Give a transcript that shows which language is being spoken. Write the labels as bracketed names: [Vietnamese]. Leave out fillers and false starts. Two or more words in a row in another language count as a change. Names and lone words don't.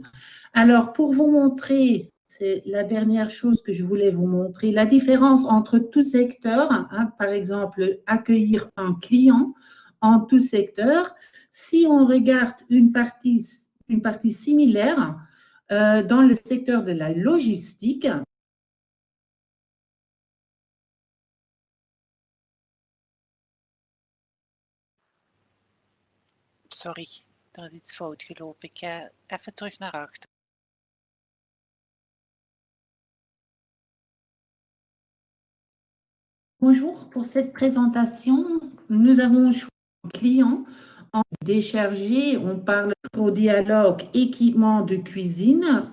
[French] Alors, pour vous montrer, c'est la dernière chose que je voulais vous montrer, la différence entre tout secteur, hein, par exemple, accueillir un client en tout secteur. Si on regarde une partie similaire dans le secteur de la logistique, [Dutch] Sorry, er is iets fout gelopen. Ik ga even terug naar achter. [French] Bonjour, pour cette présentation, nous avons choisi un client en déchargé. On parle au dialogue équipement de cuisine.